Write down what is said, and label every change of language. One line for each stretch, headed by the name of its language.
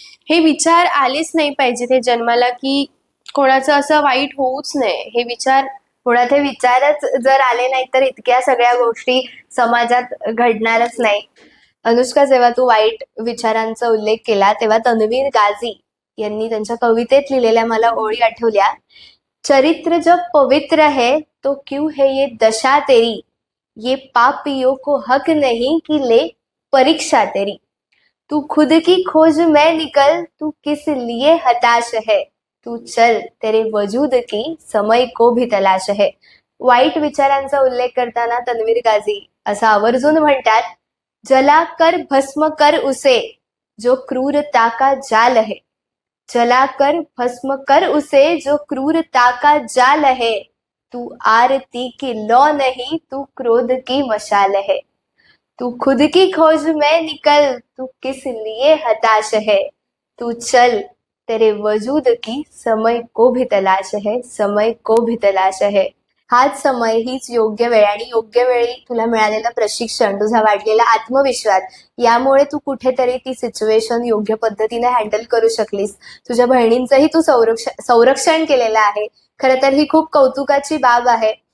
Marathi: हे विचार आलेच नाही पाहिजेत हे जन्माला, की कोणाचं असं वाईट होऊच नये. हे विचार मुळात हे विचारच जर आले नाही तर इतक्या सगळ्या गोष्टी समाजात घडणारच नाही. अनुष्का, जेव्हा तू वाईट विचारांचा उल्लेख केला तेव्हा तन्वीर गाझी यांनी त्यांच्या कवितेत लिहिलेल्या मला ओळी आठवल्या.
Hindi: चरित्र जब पवित्र है तो क्यों है ये दशा तेरी, ये पापियों को हक नहीं कि ले परीक्षा तेरी. तू खुद की खोज में निकल, तू किस लिए हताश है, तू चल तेरे वजूद की समय को भी तलाश है.
Marathi: वाईट विचारांचा उल्लेख करताना तन्वीर गाझी असं आवर्जून म्हणतात,
Hindi: जला कर भस्म कर उसे जो क्रूरता का जाल है, जला कर भस्म कर उसे जो क्रूरता का जाल है. तू आरती की लौ नहीं, तू क्रोध की मशाल है. तू खुद की खोज में निकल, तू किस लिए हताश है, तू चल तेरे वजूद की समय को भी तलाश है, समय को भी तलाश है.
Marathi: हाच समय, हीच योग्य वेळ आणि योग्य वेळी तुला मिळालेलं प्रशिक्षण, तुझा वाढलेला आत्मविश्वास, यामुळे तू कुठेतरी ती सिच्युएशन योग्य पद्धतीने हँडल करू शकलीस. तुझ्या बहिणींचंही तू संरक्षण केलेलं आहे. खरं तर ही खूप कौतुकाची बाब आहे.